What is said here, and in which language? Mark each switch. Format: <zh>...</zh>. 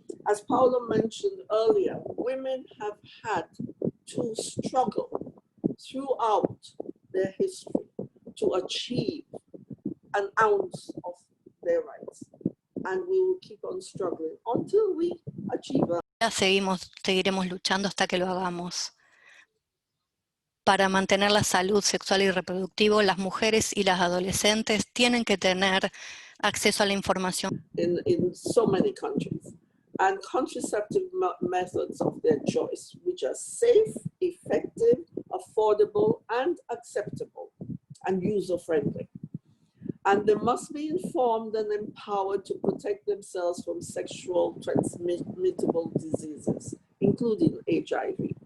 <en>As Paula mentioned earlier, women have had to struggle throughout their history to achieve an ounce of their rights. And we will keep on struggling until we achieve it.</en> <es>Seguiremos luchando hasta que lo hagamos. Para mantener la salud sexual y reproductiva, las mujeres y las adolescentes tienen que tener acceso a la información.</es> <en>In so many countries, and contraceptive methods of their choice, which are safe, effective, affordable, and acceptable, and user-friendly. And they must be informed and empowered to protect themselves from sexual transmittable diseases, including HIV.</en>